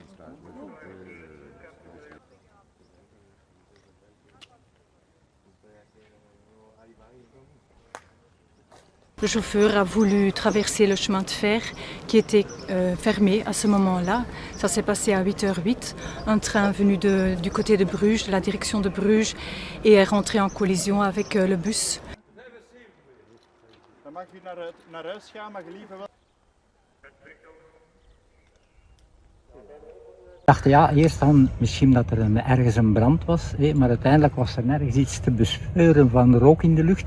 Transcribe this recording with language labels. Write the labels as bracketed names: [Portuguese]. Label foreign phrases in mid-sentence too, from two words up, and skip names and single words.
[French] Le chauffeur a voulu traverser le chemin de fer qui était fermé à ce moment-là. Ça s'est passé à 8h08. Un train venu du côté de Bruges, de la direction de Bruges, et est rentré en collision avec le bus. [Dutch] Ik dacht ja, eerst dan misschien dat er ergens een brand was, maar uiteindelijk was er nergens iets te bespeuren van rook in de lucht.